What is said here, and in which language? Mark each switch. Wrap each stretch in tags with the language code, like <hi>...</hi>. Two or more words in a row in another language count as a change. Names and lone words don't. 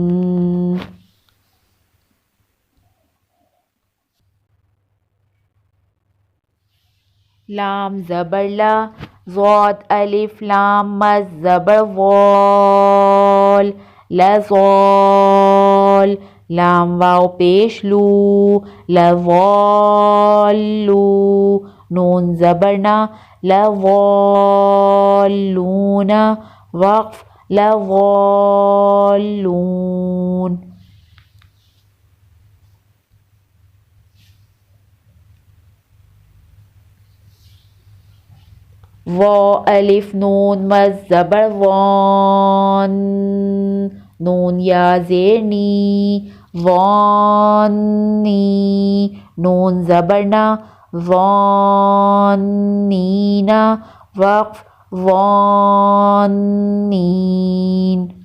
<ur>لام زبر لا، ضاد الف لام مد زبر وال، لزال، لام واو پیش لو، لوالو، نون زبر نا، لوالون، وقف، لوالون. وا الف نون مد زبر وان، نون یا زیر نی، وانی، نون زبر نا، وانینا، وقف، وانین.</ur>